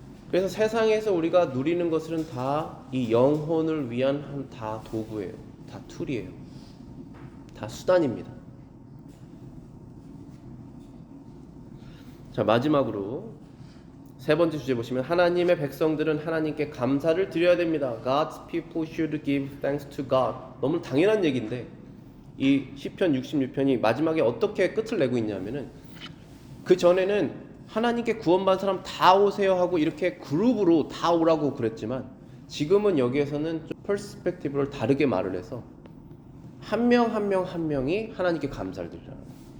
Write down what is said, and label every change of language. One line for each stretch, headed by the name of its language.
Korean: 그래서 세상에서 우리가 누리는 것은 다 이 영혼을 위한 다 도구예요. 다 툴이에요. 다 수단입니다. 자, 마지막으로 세 번째 주제 보시면 하나님의 백성들은 하나님께 감사를 드려야 됩니다.
English: God's people should give thanks to God.
Korean: 너무 당연한 얘기인데 이 시편 66편이 마지막에 어떻게 끝을 내고 있냐면은 그 전에는 하나님께 구원받은 사람 다 오세요 하고 이렇게 그룹으로 다 오라고 그랬지만 지금은 여기에서는 좀 퍼스펙티브를 다르게 말을 해서 한 명 한 명이 하나님께 감사를 드리라는 거예요.